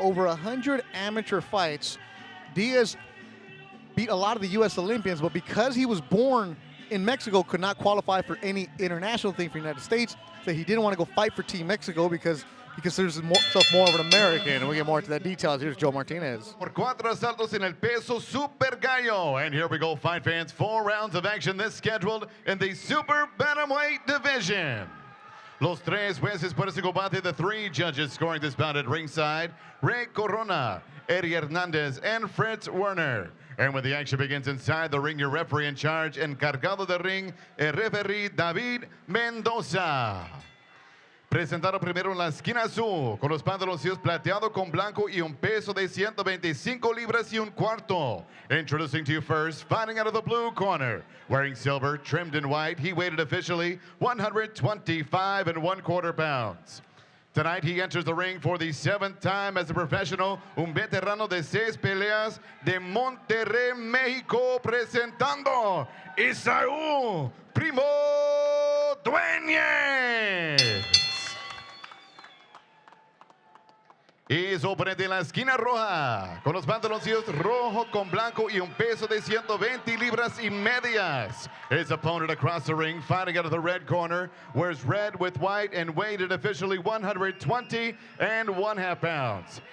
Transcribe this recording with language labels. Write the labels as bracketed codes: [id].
[en] Over 100 amateur fights. Diaz beat a lot of the U.S. Olympians, but because he was born in Mexico, could not qualify for any international thing for the United States, so he didn't want to go fight for Team Mexico because he considers himself more of an American. And we'll get more into that details. Here's Joe Martinez. [es] Por 4 asaltos en el peso super gallo. [en] And here we go, fight fans. 4 rounds of action this scheduled in the super bantamweight division. [es] Los tres jueces por ese combate, [en] the 3 judges scoring this bout at ringside, Ray Corona, Eddie Hernandez, and Fritz Werner. And when the action begins inside the ring, your referee in charge, [es] encargado de ring, el referee [en] David Mendoza. [es] Presentado primero en la esquina azul, con los pantaloncillos plateado con blanco y un peso de 125 libras y un cuarto. [en] Introducing to you first, fighting out of the blue corner. Wearing silver, trimmed in white, he weighed officially 125 1/4 pounds. Tonight, he enters the ring for the 7th time as a professional, [es] un veterano de 6 peleas de Monterrey, México, presentando [en] Isau Primo Dueñez. [es] Y su oponente en la esquina roja, con los pantaloncillos rojo con blanco y un peso de 120 libras y medias. [en] His opponent across the ring, fighting out of the red corner, wears red with white and weighed at officially 120 1/2 pounds.